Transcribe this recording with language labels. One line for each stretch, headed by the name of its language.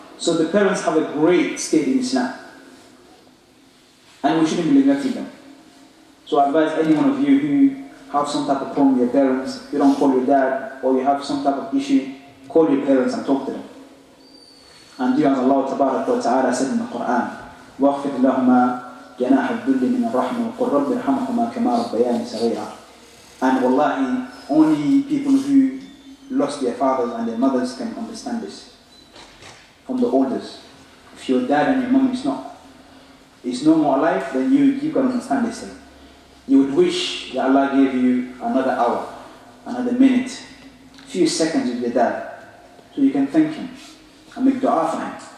English: So the parents have a great state in Islam. And we shouldn't be neglecting them. So I advise any one of you who have some type of problem with your parents, you don't call your dad, or you have some type of issue, call your parents and talk to them. And do as Allah Ta'ala said in the Quran,
Arabic: واخفض لهما جناح الذل من الرحمة وقل رب ارحمهما كما ربياني صغيرا.
English: And wallahi, only people who lost their fathers and their mothers can understand this. From the oldest. If your dad and your mom is no more alive, then you can understand this thing. You would wish that Allah gave you another hour, another minute, few seconds with your dad, so you can thank him and make dua for him.